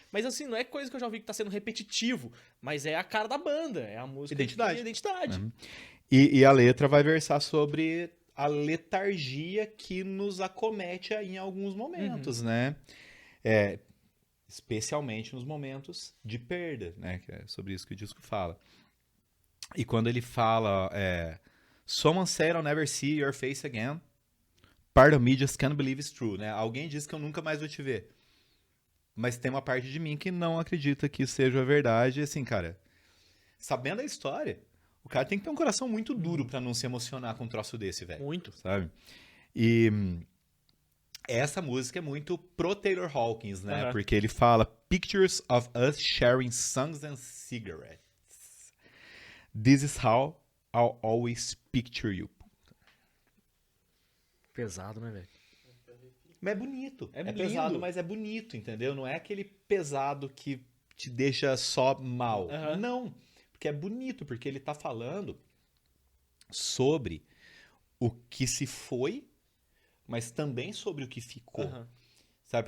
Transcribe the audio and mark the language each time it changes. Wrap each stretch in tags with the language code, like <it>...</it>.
<pt>Mas assim, não é coisa que eu já ouvi que tá sendo repetitivo, mas é a cara da banda, é a música. Identidade. Uhum. E a letra vai versar sobre a letargia que nos acomete em alguns momentos, né? Especialmente nos momentos de perda, né? Que é sobre isso que o disco fala. E quando ele fala</pt> <en>Someone said I'll never see your face again. Part of me just can't believe it's true, né?</en> <pt>Alguém disse que eu nunca mais vou te ver. Mas tem uma parte de mim que não acredita que isso seja verdade. E assim, cara, sabendo a história, o cara tem que ter um coração muito duro pra não se emocionar com um troço desse, velho. Muito. Sabe? E essa música é muito pro Taylor Hawkins, né? Porque ele fala</pt> <en>Pictures of us sharing songs and cigarettes. This is how I'll always picture you.</en> <pt>Pesado, né, velho? Mas é bonito. É lindo. pesado, mas é bonito, entendeu? Não é aquele pesado que te deixa só mal. Não. Porque é bonito, porque ele tá falando sobre o que se foi, mas também sobre o que ficou. Sabe?</pt>